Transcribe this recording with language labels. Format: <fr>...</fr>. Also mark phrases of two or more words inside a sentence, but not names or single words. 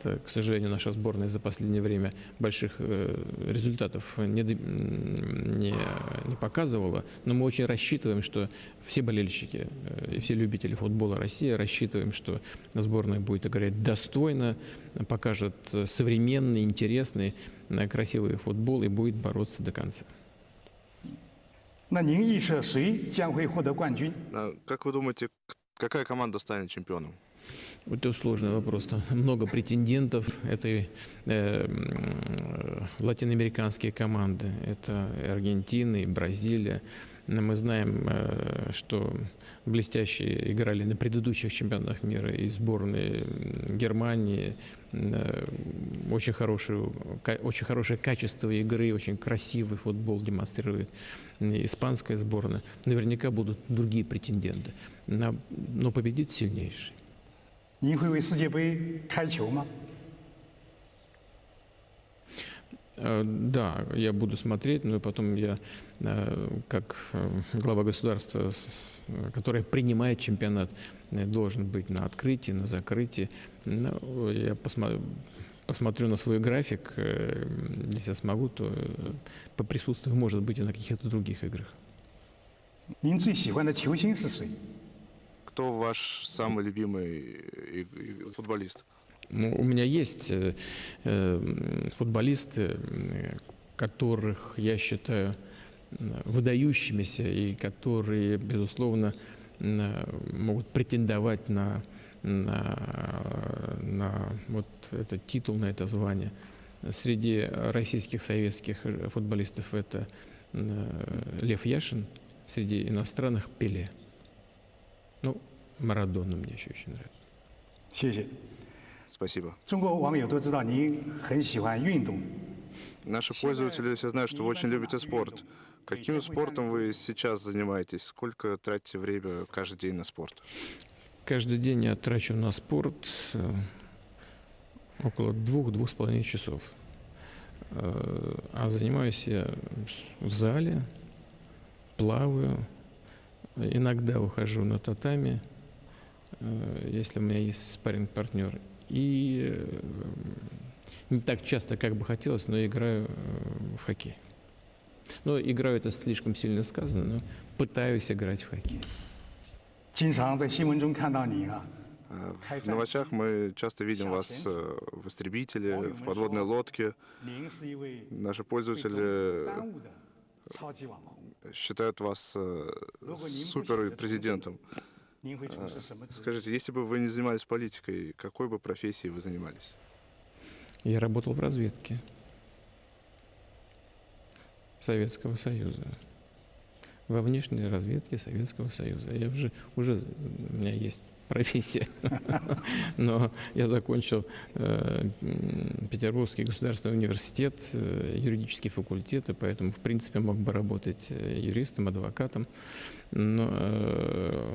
<ru>К сожалению, наша сборная за последнее время больших результатов не показывала, но мы очень рассчитываем, что все болельщики и все любители футбола России рассчитываем, что сборная будет играть достойно, покажет современный, интересный, красивый футбол и будет бороться до конца.</ru> <zh>那您预测谁将会获得冠军？</zh> <ru>Как вы думаете, какая команда станет чемпионом? Это сложный вопрос. Там много претендентов. Это латиноамериканские команды, это Аргентина и Бразилия. Мы знаем, что блестяще играли на предыдущих чемпионатах мира и сборные Германии. Очень хорошее качество игры, очень красивый футбол демонстрирует испанская сборная. Наверняка будут другие претенденты. Но победит сильнейший.</ru> <zh>您会为世界杯开球吗？</zh> <ru>Да, я буду смотреть, но потом я, как глава государства, которое принимает чемпионат, должен быть на открытии, на закрытии. Я посмотрю на свой график, если я смогу, то поприсутствую, может быть, и на каких-то других играх.</ru> <zh>您最喜欢的球星是谁？</zh> <ru>Кто ваш самый любимый футболист? Ну, у меня есть футболисты, которых я считаю выдающимися и которые, безусловно, могут претендовать на вот этот титул, на это звание. Среди российских советских футболистов это Лев Яшин, среди иностранных Пеле. Ну, Марадона мне еще очень нравится.</ru> <zh>谢谢。</zh> <ru>Спасибо.</ru> <zh>中国网友都知道您很喜欢运动，</zh> <ru>Наши пользователи все знают, что вы очень любите спорт. Каким спортом вы сейчас занимаетесь? Сколько тратите время каждый день на спорт? Каждый день я трачу на спорт около 2-2,5 часов. А занимаюсь я в зале, плаваю, иногда ухожу на татами, если у меня есть спарринг-партнер. И не так часто, как бы хотелось, но играю в хоккей. Но играю — это слишком сильно сказано, но пытаюсь играть в хоккей.</ru> <zh>经常在新闻中看到你啊，</zh> <ru>В новостях мы часто видим вас в истребителе, в подводной лодке.</ru> <zh>您是一位</zh> <ru>Наши</ru> <zh>被中国</zh> <ru>пользователи</ru> <zh>耽误的超级网红。</zh> <ru>считают вас суперпрезидентом.</ru> <zh>您会从事什么职业？</zh> <ru>Скажите, если бы вы не занимались политикой, какой бы профессией вы занимались? Я работал в разведке Советского Союза. Во внешней разведке Советского Союза. Я уже у меня есть профессия. Но я закончил Петербургский государственный университет, юридический факультет, и поэтому, в принципе, мог бы работать юристом, адвокатом.</ru>